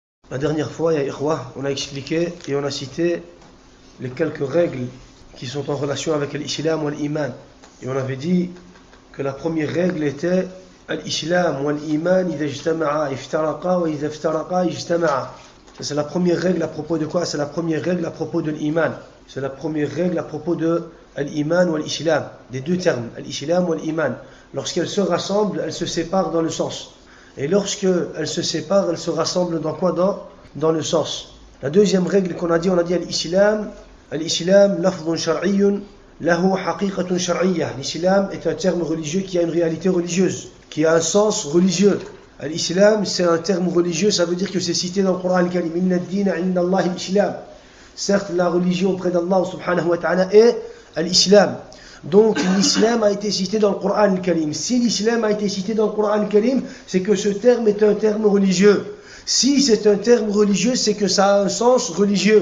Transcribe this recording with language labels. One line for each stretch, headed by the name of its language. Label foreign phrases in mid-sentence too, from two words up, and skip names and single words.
French: La dernière fois,
Arabic: يا إخوة,
French: on a expliqué et on a cité les quelques règles qui sont en relation avec l'islam ou l'iman. Et on avait dit que la première règle était l'islam ou l'iman
Arabic: إذا اجتمع افترق وإذا افترق اجتمع.
French: Ça, c'est la première règle à propos de quoi? C'est la première règle à propos de l'iman. C'est la première règle à propos de l'iman ou l'islam. Des deux termes, l'islam ou l'iman. Lorsqu'elles se rassemblent, elles se séparent dans le sens. Et lorsqu'elles se séparent, elles se rassemblent dans quoi? Dans le sens. La deuxième règle qu'on a dit l'islam,
Arabic: لفظ شرعي له حقيقة شرعية.
French: L'islam est un terme religieux qui a une réalité religieuse, qui a un sens religieux. L'islam, c'est un terme religieux, ça veut dire que c'est cité dans le Coran al-Karim.
Arabic: إن الدين عند الله الإسلام.
French: Certes, la religion auprès d'Allah
Arabic: سبحانه وتعالى
French: est l'islam. Donc l'islam a été cité dans le Coran al-Karim. Si l'islam a été cité dans le Coran al-Karim, c'est que ce terme est un terme religieux. Si c'est un terme religieux, c'est que ça a un sens religieux.